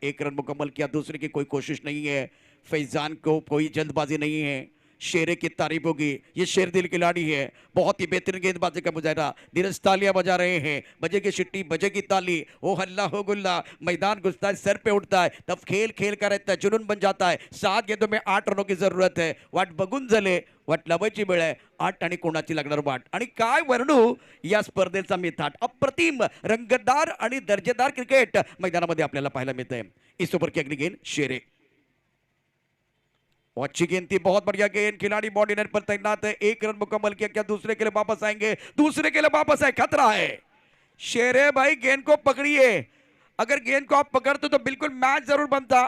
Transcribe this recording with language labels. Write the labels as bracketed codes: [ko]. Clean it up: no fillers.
[hi] 1 run मुकम्मल किया, दूसरे की कोई कोशिश नहीं है। फैजान को कोई जल्दबाजी नहीं है, शेरे की तारीफ होगी। ये शेर दिल खिलाड़ी है, बहुत ही बेहतरीन गेंदबाजी का मुजाहरा। धीरज तालियां बजा रहे हैं, बजेगी शिट्टी, बजेगी ताली, हो हल्ला हो गुल्ला, मैदान घुसता है, सर पे उठता है, तब खेल खेल का रहता है, जुनून बन जाता है। 7 गेंदों में 8 रनों की जरूरत है। [mr] वाट बघून झाले, वाट लावायची वेळ आहे, 8 आणि कोणाची लागणार वाट. आणि काय वर्णू या स्पर्धेचा मिथाट. अप्रतिम रंगतदार आणि दर्जेदार क्रिकेट मैदानामध्ये आपल्याला पाहायला मिळतंय. [hi] इस ओव्हर की अगली गेंद शेरे, अच्छी गेंद थी, बहुत बढ़िया गेंद, खिलाड़ी बॉडी नेट पर तैनात है। 1 रन मुकम्मल किया, क्या दूसरे के लिए वापस आएंगे, दूसरे के लिए वापस आए, खतरा है। शेरे भाई गेंद को पकड़िए, अगर गेंद को आप पकड़ते तो बिल्कुल मैच जरूर बनता।